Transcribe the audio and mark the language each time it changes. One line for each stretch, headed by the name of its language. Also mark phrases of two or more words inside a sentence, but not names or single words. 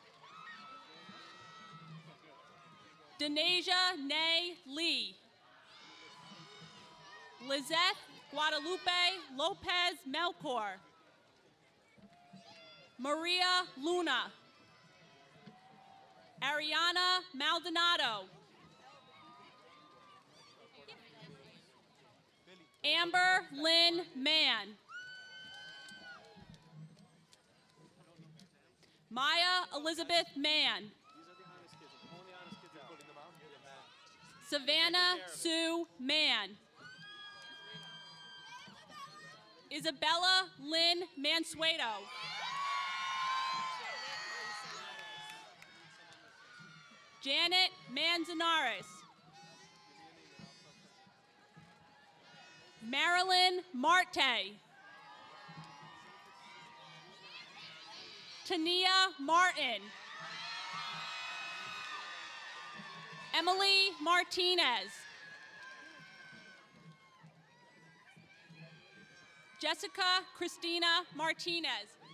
English: Denasia Nay Lee. Lizette Guadalupe Lopez Melchor. Maria Luna. Ariana Maldonado. Amber Lynn Mann. Maya Elizabeth Mann. Savannah Sue Mann. Isabella Lynn Mansueto. Janet Manzanares. Marilyn Marte. Tania Martin. Emily Martinez. Jessica Christina Martinez.